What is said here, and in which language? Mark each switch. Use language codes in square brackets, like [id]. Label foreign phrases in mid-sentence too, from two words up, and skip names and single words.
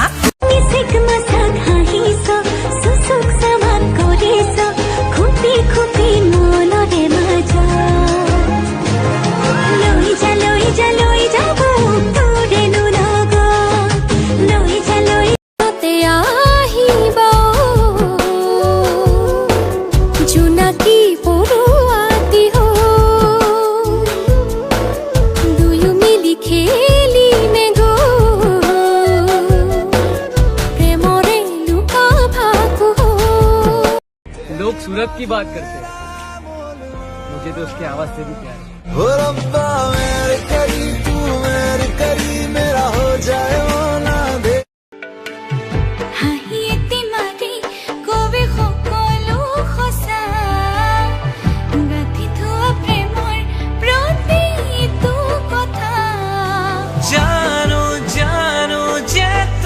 [as] মিছিক মাছাক হাঁহিছ সুচুক চামান কৰিছ খুপি খুপি মনৰে মাজত লৈ যাব তোৰেনো লগত লৈ তাতে আহিব জোনাকী পৰুৱাতি দুয়ো মিলি খেলিমে গো প্ৰেমৰে লুকা ভাকু [hi] लोग सूरत की बात करते हैं, मुझे तो उसकी आवाज से भी प्यार है। ओ रब्बा मेरे करी तू मेरे करी मेरा हो जाए वो ना दे [as] হাঁহি এটি মাৰি কবি সকলো সঁচা গাঁঠি থোৱা প্ৰেমৰ প্ৰতিটো কথা জানো জানো যে তো